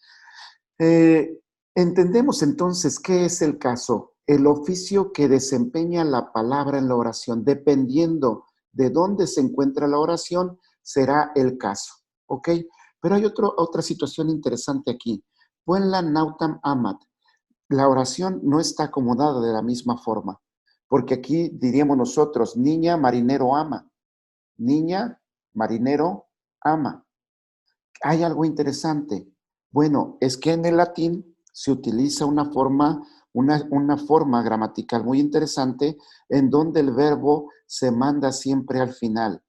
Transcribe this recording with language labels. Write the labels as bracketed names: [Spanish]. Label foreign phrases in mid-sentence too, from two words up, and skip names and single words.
[Spanish] Eh, Entendemos entonces qué es el caso, el oficio que desempeña la palabra en la oración. Dependiendo de dónde se encuentra la oración, será el caso. ¿Ok? Pero hay otra situación interesante aquí. [Latin] Puenla nautam amat. [Spanish] La oración no está acomodada de la misma forma, porque aquí diríamos nosotros, niña, marinero ama. Niña, marinero ama. Hay algo interesante. Bueno, es que en el latín se utiliza una forma gramatical muy interesante en donde el verbo se manda siempre al final.